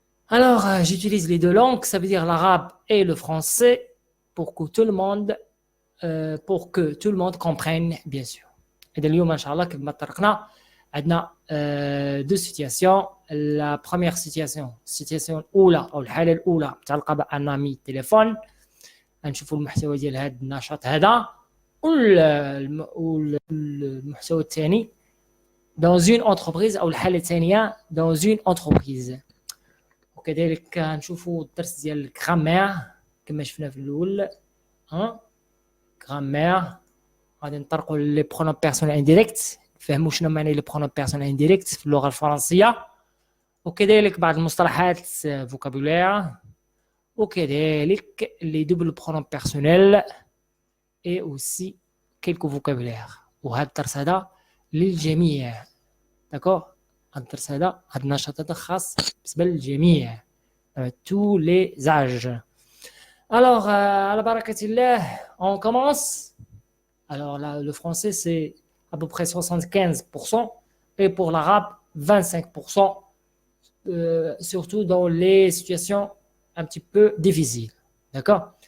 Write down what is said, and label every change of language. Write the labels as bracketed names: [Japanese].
[French] Alors, j'utilise les deux langues, ça veut dire l'arabe et le français pour que tout le monde comprenne, bien sûr. Et de l'yom, Inch'Allah, [Arabic] كما طرقنا عندنا [French] deux situations. La première situation [Arabic] الأولى أو الحالة الأولى متعلقة بأن [French] ami téléphone. [Arabic] نشوفوا المحتوى ديال هذا النشاط هذا. والمحتوى الثاني [French] dans une entreprise [Arabic] أو الحالة الثانية dans une entreprise. وكذلك نشوفوا الدرس ديال الجرامير كما شفنا في الأول. جرامير غادي نطرقوا [French] لي برونوم بيرسونيل انديريكت، [Arabic] نفهموا شنو معنى لي برونوم بيرسونيل انديريكت في اللغة الفرنسية، وكذلك بعض المصطلحات فوكابولير، وكذلك [French] les doubles pronoms personnels et aussi quelques vocabulaires. [Arabic] وهذا الدرس هذا للجميع. داكور؟ الدرس هذا النشاط هذا خاص بالنسبة للجميع. [French] tous les âges. Alors, [Arabic] على بركة الله, [French] on commence. Alors là, le français, c'est à peu près 75%, et pour l'arabe, 25%, surtout dans les situations un petit peu difficiles. D'accord?